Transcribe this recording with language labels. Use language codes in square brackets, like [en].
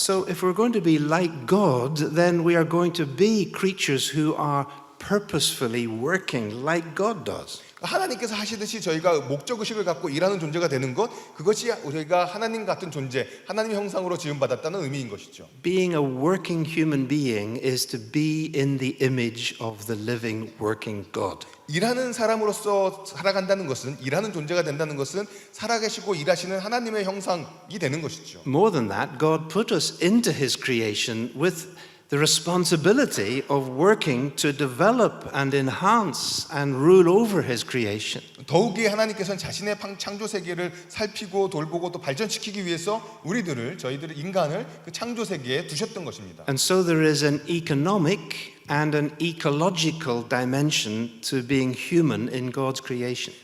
[en] So if we're going to be like God, then we are going to be creatures who are purposefully working like God does. [ko] 하나님께서 하시듯이 저희가 목적의식을 갖고 일하는 존재가 되는 것, 그것이 우리가 하나님 같은 존재, 하나님의 형상으로 지음받았다는 의미인 것이죠. [en] Being a working human being is to be in the image of the living, working God. [ko] 일하는 사람으로서 살아간다는 것은, 일하는 존재가 된다는 것은 살아계시고 일하시는 하나님의 형상이 되는 것이죠. [en] More than that, God put us into His creation with the responsibility of working to develop and enhance and rule over His creation. [ko] 더욱이 하나님께서는 자신의 창조 세계를 살피고 돌보고 또 발전시키기 위해서 저희들을 인간을 그 창조 세계에 두셨던 것입니다. [en] And so there is an economic and an ecological dimension to being human in God's creation.